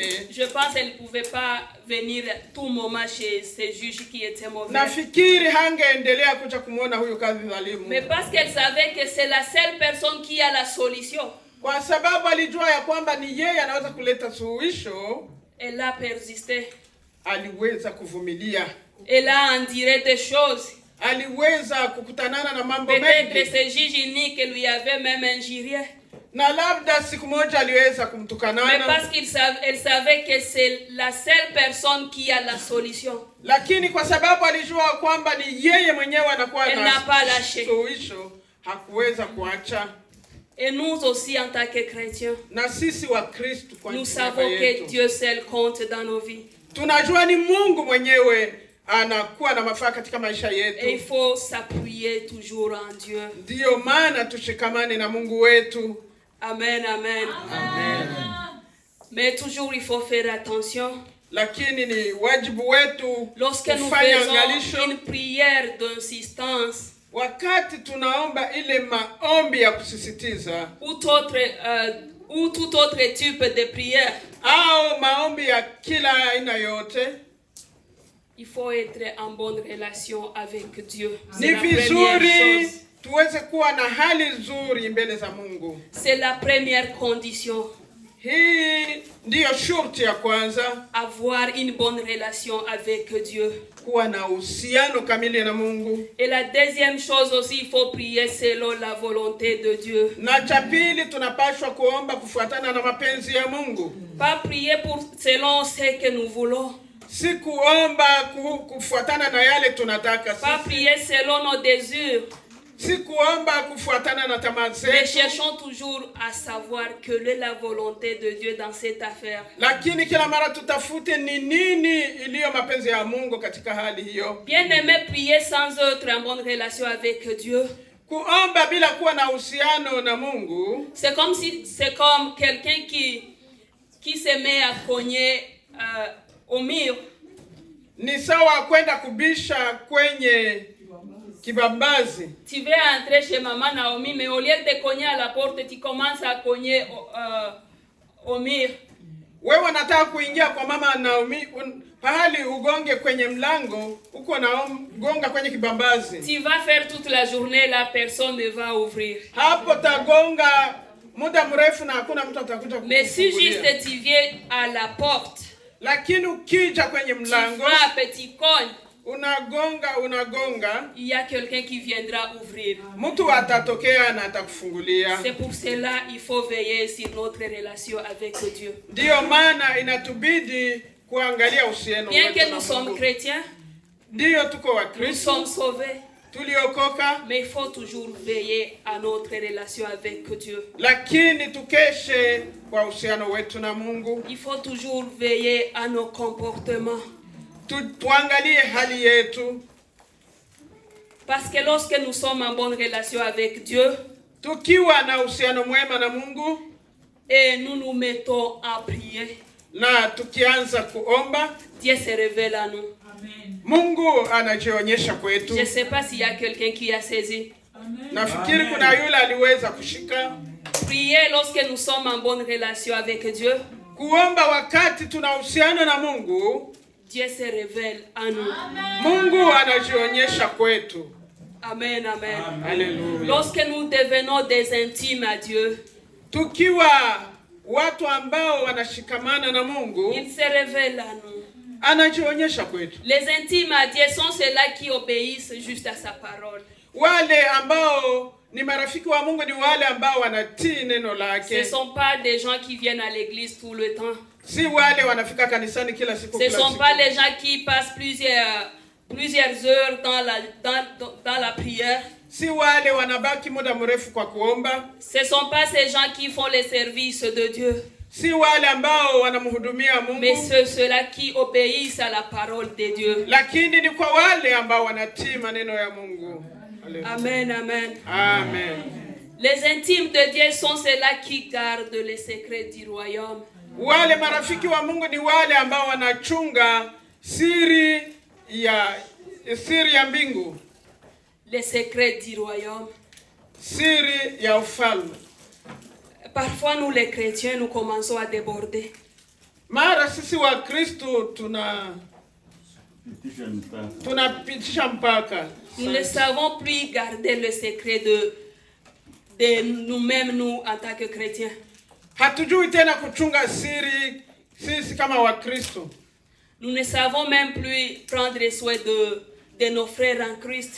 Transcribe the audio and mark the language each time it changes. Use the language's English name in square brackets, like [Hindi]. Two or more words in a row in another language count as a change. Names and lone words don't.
[French] Je pense elle pouvait pas venir tout moment chez ces juges qui étaient mauvais. [Swahili] Nafikiri hangeendelea kuja kumuona huyu kadhi dhalimu. [French] Mais parce qu'elle savait que c'est la seule personne qui a la solution. [Swahili] Kwa sababu alijua ya kwamba ni yeye anaweza kuleta suluhisho. [French] Elle a persisté. [Swahili] Aliweza kuvumilia. [French] Elle a enduré des choses. [Swahili] Aliweza kukutanana na mambo mengi. [French] Peut-être ces juges iniques lui avaient même injurié. [Swahili] Na labda siku moja aliweza kumtukanana. [French] Mais parce qu'elle savait que c'est la seule personne qui a la solution. [Swahili] Lakini kwa sababu alijua kwamba ni yeye mwenyewe anakuwa na suluhisho, hakuweza kuacha. [French] Et nous aussi en tant que chrétiens, [Swahili] na sisi wa Kristo kwa [French] nous savons que Dieu seul compte dans nos vies. [Swahili] Tunajua ni Mungu mwenyewe anakuwa na mafaa katika maisha yetu. [French] Et il faut s'appuyer toujours en Dieu. [Swahili] Ndio maana tushikamane na Mungu wetu. Amen, amen. Amen. [French] Mais toujours il faut faire attention. [Swahili] Lakini ni wajibu wetu [French] lorsque nous faisons une prière d'insistance, [Swahili] wakati tunaomba ile maombi ya kusisitiza, [French] ou tout autre type de prière, [Swahili] au maombi ya kila aina yote, [French] il faut être en bonne relation avec Dieu. [Swahili] Ni vizuri tuweze kuwa na hali nzuri mbele za Mungu. [French] C'est la première condition. [Swahili] Hii ndiyo shurti ya kwanza. [French] Avoir une bonne relation avec Dieu. [Swahili] Kuwa na uhusiano kamili na Mungu. [French] Et la deuxième chose aussi, il faut prier selon la volonté de Dieu. [Swahili] Na cha pili tunapaswa kuomba kufuatana na mapenzi ya Mungu. [French] Pas prier selon ce que nous voulons. [Swahili] Si kuomba kufuatana na yale tunataka sisi. [French] Pas prier selon nos désirs. [Swahili] Si kuomba kufuatana na tamaa zetu. [French] Mais cherchons toujours à savoir quelle est la volonté de Dieu dans cette affaire. [Swahili] Lakini kila mara tutafute ni nini iliyo mapenzi ya Mungu katika hali hiyo. [French] Bien-aimé, prier sans être en bonne relation avec Dieu. [Swahili] Kuomba bila kuwa na uhusiano na Mungu. [French] C'est comme quelqu'un qui se met à cogner au mur. [Swahili] Ni sawa kwenda kubisha kwenye kibambazi. [French] Tu veux entrer chez maman Naomi, mais au lieu de cogner à la porte, tu commences à cogner au mur. [Swahili] Wewe unataka kuingia kwa mama Naomi, pahali ugonge kwenye mlango, uko na gonga kwenye kibambazi. [French] Tu vas faire toute la journée, la personne ne va ouvrir. [Swahili] Hapo tagonga muda mrefu na hakuna mtu atakuja kukufungulia. [French] Mais si juste tu viens à la porte, [Swahili] lakini ukija kwenye mlango, [French] tu frappes, tu cognes, [Swahili] unagonga, [French] il y a quelqu'un qui viendra ouvrir. [Swahili] Mtu atatokea na atakufungulia. [French] C'est pour cela il faut veiller sur notre relation avec Dieu. [Swahili] Ndio maana inatubidi kuangalia uhusiano wetu. [French] Bien que nous sommes chrétiens, [Swahili] ndio tuko wa Kristo, [French] nous sommes sauvés. [Swahili] tuliokoka, [French] mais il faut toujours veiller à notre relation avec Dieu. [Swahili] lakini tukeshe kwa uhusiano wetu na Mungu. [French] Il faut toujours veiller à nos comportements. [Swahili] Tuangalie hali yetu, [French] Parce que lorsque nous sommes en bonne relation avec Dieu, [Swahili] tukiwa na uhusiano mwema na Mungu [French] et nous nous mettons à prier, [Swahili] na tukianza kuomba, [French] Dieu se révèle à nous. [Swahili] Mungu anajionyesha kwetu. [French] Je ne sais pas s'il y a quelqu'un qui a saisi. [Swahili] Nafikiri kuna yule aliweza kushika. [French] Prier lorsque nous sommes en bonne relation avec Dieu, [Swahili] Kuomba wakati tuna uhusiano na Mungu, [French] Dieu se révèle à nous. [Swahili] Mungu anajionyesha kwetu. Amen, amen. Haleluya. [French] Lorsque nous devenons des intimes à Dieu, [Swahili] Tukiwa watu ambao wanashikamana na Mungu, [French] il se révèle à nous. [Swahili] anajionyesha kwetu. [French] Les intimes à Dieu sont ceux-là qui obéissent juste à sa parole. [Swahili] Wale ambao ni marafiki wa Mungu ni wale ambao wanatii neno [French] Ce [Swahili] lake. [French] ne sont pas des gens qui viennent à l'église tout le temps. [Swahili] Si wale wanafika kanisani kila siku [French] Ce ne [Swahili] kila [French] sont [Swahili] siku. [French] pas les gens qui passent plusieurs heures dans la prière. [Swahili] Si wale wanabaki muda mrefu kwa kuomba. [French] Ce ne sont pas ces gens qui font les services de Dieu. [Swahili] Si wale ambao wanamhudumia Mungu. [French] Mais ceux-là qui obéissent à la parole de Dieu. [Swahili] Lakini ni kwa wale ambao wanatii maneno ya Mungu. Amen, amen. Amen. [French] Les intimes de Dieu sont ceux-là qui gardent les secrets du royaume. [Swahili] Wale marafiki wa Mungu ni wale ambao wanachunga siri ya mbingu. [French] Les secrets du royaume. [Swahili] Siri ya ufalme. [French] Parfois nous les chrétiens nous commençons à déborder. [Swahili] Mara sisi wa Kristo tunapitisha mpaka. [French] Nous ne savons plus garder le secret de nous-mêmes, nous, en tant que chrétiens. [Swahili] Hatujui tena kuchunga siri sisi kama wa Kristo. [French] Nous ne savons même plus prendre soin de nos frères en Christ.